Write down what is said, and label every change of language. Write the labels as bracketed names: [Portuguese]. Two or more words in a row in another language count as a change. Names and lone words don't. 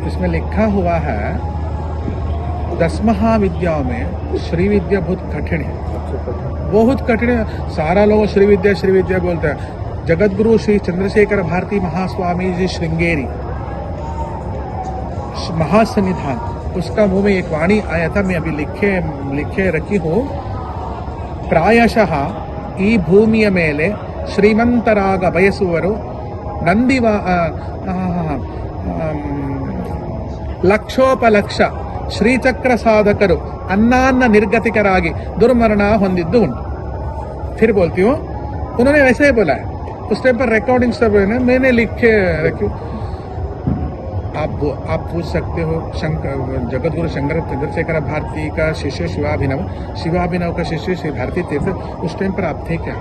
[Hindi] इसमें लिखा हुआ है 10 महाविद्याओं में श्री विद्या बहुत कठिन है, बहुत कठिन है। सारा लोग श्री विद्या बोलते हैं। जगत गुरु श्री चंद्रशेखर भारती महास्वामी जी श्रृंगेरी महासन्निधान, उसका मुंह में एक वाणी आया था, मैं अभी लिखे रखी हूँ। [Kannada] प्रायशः ಈ ಭೂಮಿಯ ಮೇಲೆ ಶ್ರೀಮಂತರಾಗ ಬಯಸುವರು ಲಕ್ಷೋಪಲಕ್ಷ ಶ್ರೀಚಕ್ರ ಸಾಧಕರು ಅನ್ನಾನ್ನ ನಿರ್ಗತಿಕರಾಗಿ ದುರ್ಮರಣ ಹೊಂದಿದ್ದು ಉಂಟು. [Hindi] फिर बोलती हूँ, उन्होंने वैसे ही बोला है, उस टाइम पर रिकॉर्डिंग सब है ना, मैंने लिख के रखी। आप पूछ सकते हो, जगत गुरु शंकर चंद्रशेखर भारती का शिष्य शिवाभिनव का शिष्य श्री भारती तीर्थ, उस टाइम पर आप थे क्या?